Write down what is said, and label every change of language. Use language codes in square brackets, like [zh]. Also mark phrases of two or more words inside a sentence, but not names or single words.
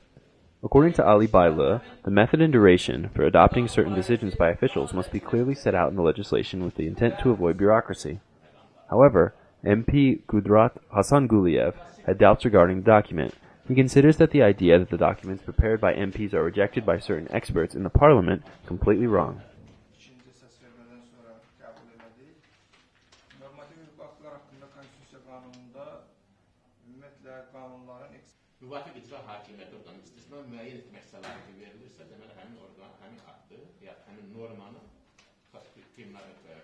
[en] According to Ali Bayla, the method and duration for adopting certain decisions by officials must be clearly set out in the legislation with the intent to avoid bureaucracy. However, MP Gudrat Hassan Guliev had doubts regarding the document. He considers that the idea that the documents prepared by MPs are rejected by certain experts in the parliament completely wrong. [az] Müvafiq icra hakimiyyəti orqanı istisna müəyyən etmək səlahiyyəti verilirsə, deməli həmin orqan, həmin aktı, ya həmin normanı təsdiq qeyməti